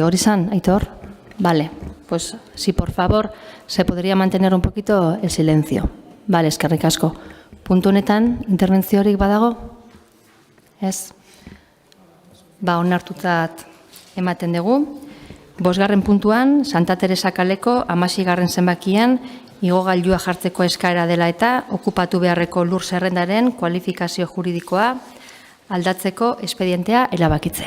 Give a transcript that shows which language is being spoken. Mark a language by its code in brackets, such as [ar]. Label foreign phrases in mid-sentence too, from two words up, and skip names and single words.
[eu] ¿Orisan, Aitor? [es] Vale, pues si por favor se podría mantener un poquito el silencio. Vale, [eu] eskerrik asko. Puntu honetan, interbentziorik badago? Ez? Onartutzat ematen dugu. 5. puntuan, Santa Teresa kaleko 16. zenbakian, igogailua jartzeko eskaera dela eta okupatu beharreko lur zerrendaren kualifikazio juridikoa aldatzeko espedientea erabakitzea.